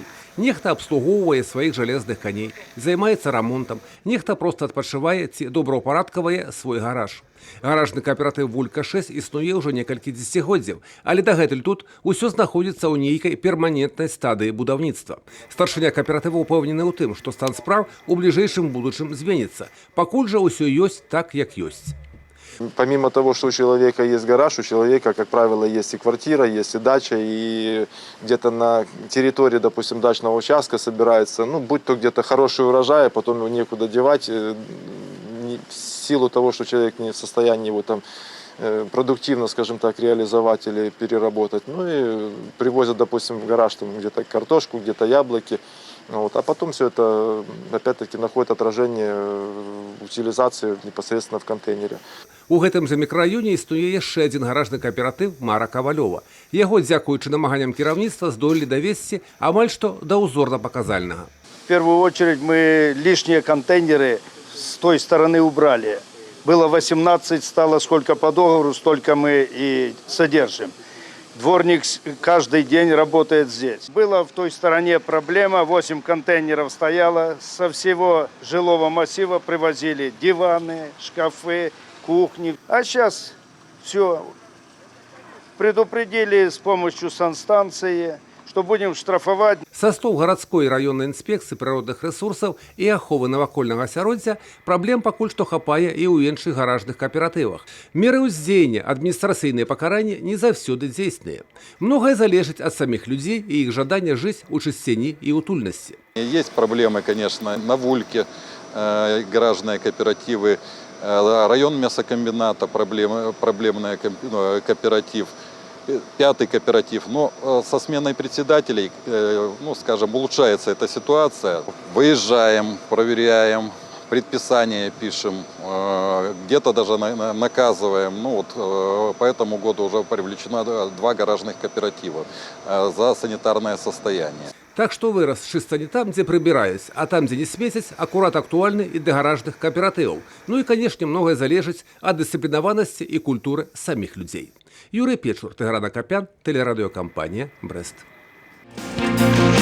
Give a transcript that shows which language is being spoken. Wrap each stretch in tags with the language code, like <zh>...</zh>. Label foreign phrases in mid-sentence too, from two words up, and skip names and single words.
<be>Нехта абслугоўвае сваіх жалезных каней, займаецца рамонтам, нехта проста адпачывае ці добраўпарадкавае свой гараж. Гаражны кааператыў «Вулька-6» існуе ўжо некалькі дзесяцігоддзяў, але дагэтуль тут усё знаходзіцца ў нейкай перманентнай стадыі будаўніцтва. Старшыня кааператыву ўпэўнены ў тым, што стан спраў у бліжэйшым будучым зменіцца. Пакуль жа ўсё ёсць так, як ёсць.</be> <ru>Помимо того, что у человека есть гараж, у человека, как правило, есть и квартира, есть и дача, и где-то на территории, допустим, дачного участка собирается, будь то где-то хороший урожай, а потом его некуда девать, в силу того, что человек не в состоянии его там продуктивно, скажем так, реализовать или переработать. И привозят, допустим, в гараж где-то картошку, где-то яблоки. А потом все это, опять-таки, находит отражение утилизации непосредственно в контейнере.</ru> <be>У гэтым жа мікрараёне існуе яшчэ адзін гаражны кааператыў Мара Кавалёва. Яго, дзякуючы намаганням кіраўніцтва, здолелі давесці амаль што да узорна-паказальнага.</be> <ru>В первую очередь мы лишние контейнеры с той стороны убрали. Было 18, стало сколько по договору, столько мы и содержим. Дворник каждый день работает здесь. Была в той стороне проблема, 8 контейнеров стояло. Со всего жилого массива привозили диваны, шкафы, кухни. А сейчас все предупредили с помощью санстанции, что будем штрафовать.</ru> <be>Са слоў гарадской і раённай інспекцыі прыродных рэсурсаў і аховы навакольнага асяроддзя праблем пакуль што хапае і ў іншых гаражных кааператывах. Меры ўздзеяння, адміністрацыйныя пакаранні не заўсёды дзейсныя. Многае залежыць ад саміх людзей і іх жадання жыць у чысціні і утульнасці.</be> <ru>Есть проблемы, конечно, на Вульке, гаражные кооперативы, район мясокомбината, проблемный кооператив. 5-й кооператив, но со сменой председателей, скажем, улучшается эта ситуация. Выезжаем, проверяем, предписания пишем, где-то даже наказываем. По этому году уже привлечено 2 гаражных кооператива за санитарное состояние.</ru> <be>Так што выраз чыста не там, дзе прыбіраюць, а там, дзе не смецяць, акурат актуальны і для гаражных кааператываў. І, канешне, многае залежыць ад дысцыплінаванасці і культуры саміх людзей. Юрый Печур, Тыгран Акапян, тэлерадыёкампанія «Брэст».</be>